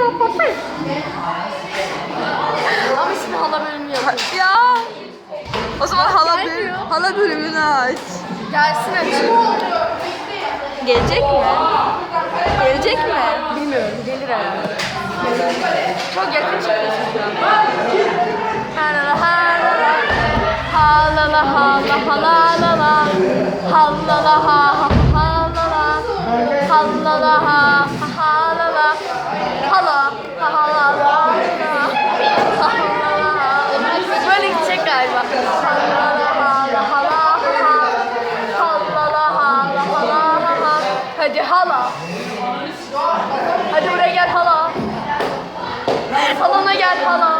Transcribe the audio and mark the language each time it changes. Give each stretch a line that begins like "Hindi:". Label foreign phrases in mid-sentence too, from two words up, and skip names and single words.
Turkish: Ama şimdi hala bölümü yapıyoruz. Ya. O zaman Gelmiyor. hala bölümünü aç. Gelsin açayım. Gelecek mi? Gelecek mi? Bilmiyorum, gelir herhalde. Çok yakın çıkıyorsun şu an. Halala halala. Halala hala halala. Halala ha halala. Halala ha halala. Hala ha halala. Böyle gidecek galiba. Halala hala hala. Halala hala hala. Hadi hala. Hadi buraya gel hala. Salona gel hala.